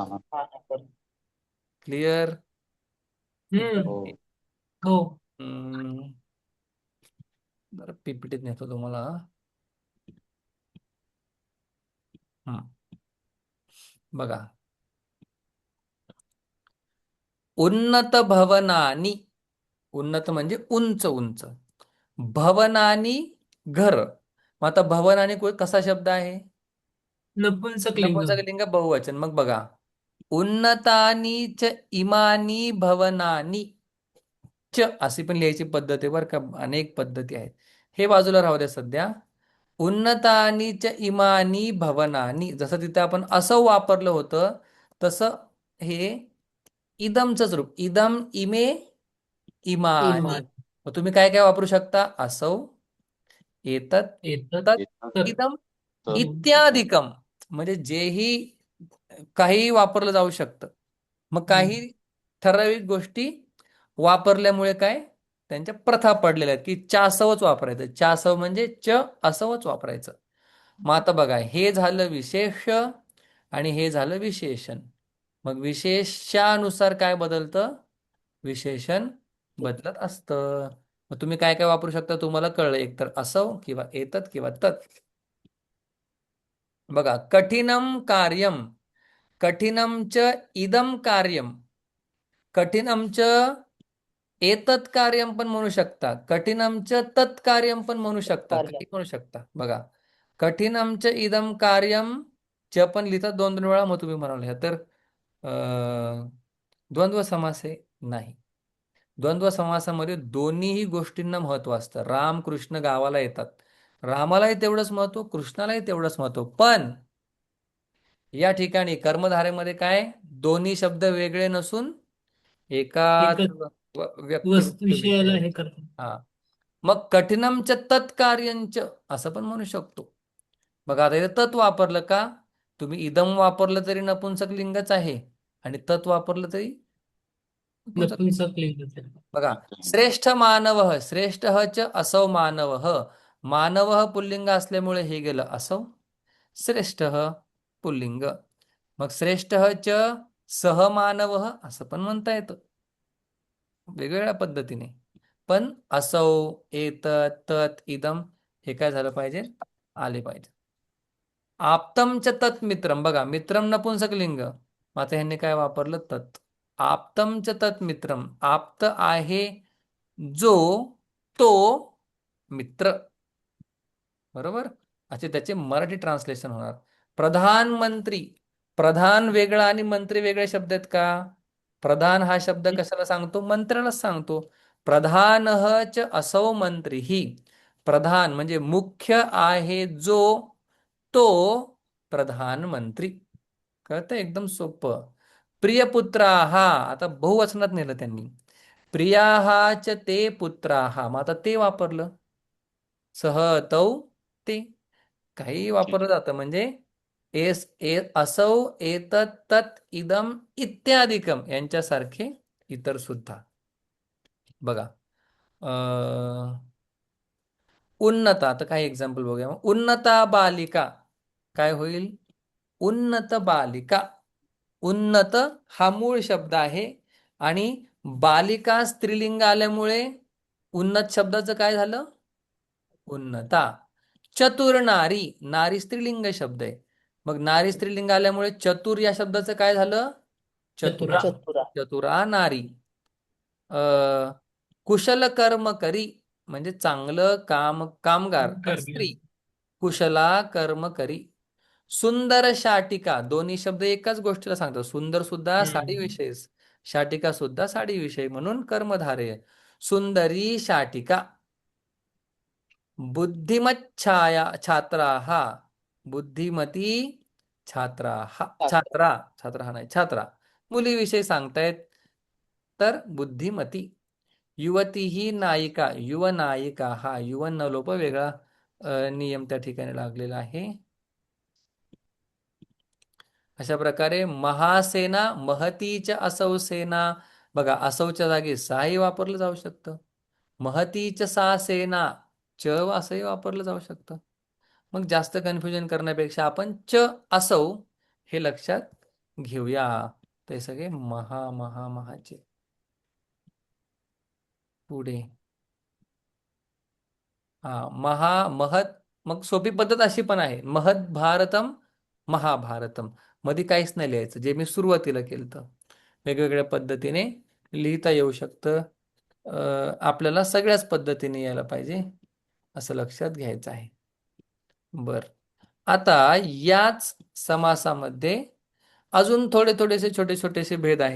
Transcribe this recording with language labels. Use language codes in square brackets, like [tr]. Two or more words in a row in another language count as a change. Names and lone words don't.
[mr] महान. क्लिअर? हम्म. हो. हो. बरं पीपीटीत नेतो तुम्हाला. हम्म. [sa] बघा. उन्नत भवनानी. [mr] उन्नत म्हणजे उंच उंच. भवनानी घर. मग आता भवन आणि कसा शब्द आहे? नपुंसक लिंग. नपुंसकलिंग बहुवचन. मग बघा. [sa] उन्नतानी च इमानी भवनानी. [mr] च अशी पण लिहायची पद्धत आहे बरं का. अनेक पद्धती आहेत. हे बाजूला राहू द्या सध्या. [sa] उन्नतानी च इमानी भवनानी. [mr] जसं तिथे आपण असं वापरलं होतं तसं हे इदमचंच रूप. [sa] इदम इमे इमानी. इमान. [mr] मग तुम्ही काय काय वापरू शकता? [sa] असौ एतत् एतत् तत् [mr] येतात. तत्. इदम तर इथं. इत्यादिकम. म्हणजे जेही काही वापरलं जाऊ शकतं. मग काही ठराविक गोष्टी वापरल्यामुळे काय त्यांच्या प्रथा पडलेल्या आहेत की चासवच वापरायचं. चासव म्हणजे च असवच वापरायचं. मग आता बघा हे झालं विशेष आणि हे झालं विशेषण. मग विशेषानुसार काय बदलतं? विशेषण बदलत असतं. मग तुम्ही काय काय वापरू शकता तुम्हाला कळलं, एकतर असौ किंवा एतत् किंवा तत्. बघा, [sa] कठिनम कार्यम, कठिनम च इदम कार्यम, कठिनम च एतत् कार्यम [mr] पण म्हणू शकता, [sa] कठिनम च तत् कार्यम [mr] पण म्हणू शकता, कार्य काही म्हणू शकता. बघा, [sa] कठिनम च इदम कार्यम, [mr] च पण लिहितात 2-2 वेळा. मग तुम्ही म्हणाल ह्या तर द्वंद्व समास आहे. नाही, द्वंद्व समासामध्ये दोन्हीही गोष्टींना महत्व असतं. राम कृष्ण गावाला येतात, रामालाही तेवढंच महत्व, कृष्णालाही तेवढंच महत्व. पण या ठिकाणी कर्मधारेमध्ये काय, दोन्ही शब्द वेगळे नसून एकाच एकच व्यक्तिमुक्त विषय. विषयाला हे करतात. हा, मग [sa] कठिनमच तत्कार्यंच [mr] असं पण म्हणू शकतो. बघा, आता इथे तत् वापरलं का, तुम्ही इदम वापरलं तरी नपुंसक लिंगच आहे आणि तत् वापरलं तरी नपुंसक लिंग. नपुंसक लिंगाचे. बघा, [sa] श्रेष्ठ मानव, श्रेष्ठ च असौ मानव, [mr] मानव पुल्लिंग असल्यामुळे हे गेलं असौ, श्रेष्ठ पुल्लिंग. मग [sa] श्रेष्ठ च सहमानव [mr] असं पण म्हणता येतं वेगवेगळ्या पद्धतीने. पण [sa] असौ, एतत्, तत्, इदम [mr] हे काय झालं पाहिजे, आले पाहिजे. [sa] आप्तम च तत् मित्रम, [mr] बघा मित्रम नपुंसक लिंग, मग आता ह्यांनी काय वापरलं, तत्. [sa] आप्तम च तत् मित्रम, [mr] आप्त आहे जो, तो मित्र, बरोबर. असे त्याचे मराठी ट्रान्सलेशन होणार. प्रधानमंत्री, प्रधान वेगळा आणि मंत्री वेगळे शब्द आहेत का? प्रधान हा शब्द कशाला सांगतो, मंत्र्यालाच सांगतो. [sa] प्रधान च असौ मंत्री [mr] ही, प्रधान म्हणजे मुख्य आहे जो, तो प्रधानमंत्री. कळतं, एकदम सोपं. प्रियपुत्रा हा, आता बहुवचनात नेलं त्यांनी. [sa] प्रियाहा च ते पुत्राहा, [mr] मग आता ते वापरलं. [sa] सह, तौ, [mr] ते काही वापरलं जातं. म्हणजे [sa] असौ, एतत्, तत्, इदम इत्यादिकम [mr] यांच्यासारखे इतर सुद्धा. बघा, उन्नता, आता काही एक्झाम्पल बघूया. [sa] उन्नता बालिका [mr] काय होईल, [sa] उन्नत बालिका. [mr] उन्नत हा मूळ शब्द आहे आणि बालिका स्त्रीलिंग आल्यामुळे उन्नत शब्दाचं काय झालं, उन्नता. [sa] चतुर नारी, [mr] नारी स्त्रीलिंग शब्द आहे, मग नारी स्त्रीलिंग आल्यामुळे चतुर या शब्दाचं काय झालं, चतुरा. चतुरा. चतुरा [sa] चतुरा नारी. [mr] अ [sa] कुशल कर्म करी [mr] म्हणजे चांगलं कामगार करणे. [sa] स्त्री, कुशला कर्म करी. सुंदर शाटिका, [mr] दोन्ही शब्द एकाच गोष्टीला सांगतात. सुंदर सुद्धा साडीविषयी, शाटिका सुद्धा साडीविषयी, म्हणून कर्मधारय. [sa] सुंदरी शाटिका. बुद्धिमत छात्रा हा, बुद्धिमती छात्रा हा, [mr] छात्रा, छात्रा हा नाही, छात्रा मुलीविषयी सांगतायत, तर बुद्धिमती. [sa] युवती ही नायिका, युव नायिका हा, [mr] युवन न लोप वेगळा नियम त्या ठिकाणी लागलेला आहे. अशा प्रकारे महासेना, [sa] महतीच्या असौ सेना. [mr] बघा, असौच्या जागी साही वापरलं जाऊ शकतं. [sa] महतीच सा सेना, [mr] च असंही वापरलं जाऊ शकतं. मग जास्त कन्फ्युजन करण्यापेक्षा आपण [sa] च असौ [mr] हे लक्षात घेऊया. ते सगळे महाचे. पुढे महत, मग सोपी पद्धत अशी पण आहे, [sa] महत भारतम, महाभारतम. [mr] मध्ये काहीच नाही लिहायचं, जे मी सुरुवातीला केलं तर. वेगवेगळ्या पद्धतीने लिहिता येऊ शकतं. आपल्याला सगळ्याच पद्धतीने यायला पाहिजे असं लक्षात घ्यायचं आहे. बर, आता याच समासामध्ये अजून थोडेसे छोटेसे भेद आहे.